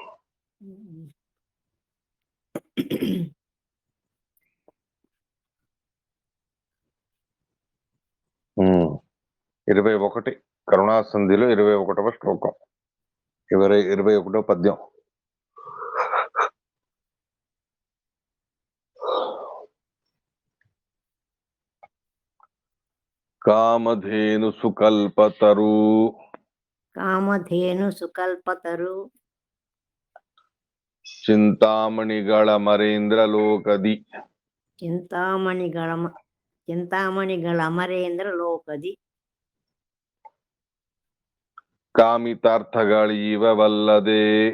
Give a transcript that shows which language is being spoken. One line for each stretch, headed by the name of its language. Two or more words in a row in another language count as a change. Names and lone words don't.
Telugu: 21 కరుణా సంధిలో 21వ శ్లోకం, 21వ పద్యం.
Kannada: ಕಾಮಧೇನು ಸುಕಲ್ಪತರು. ಕಾಮಧೇನು ಸುಕಲ್ಪತರು. చింతామణిಗಳ ಮರೇಂದ್ರ ಲೋಕದಿ. ಚಿಂತಾಮಣಿಗಳ ಅಮರೇಂದ್ರ ಲೋಕದಿ. ಕಾಮಿತಾರ್ಥಗಳೀವವಲ್ಲದೆ.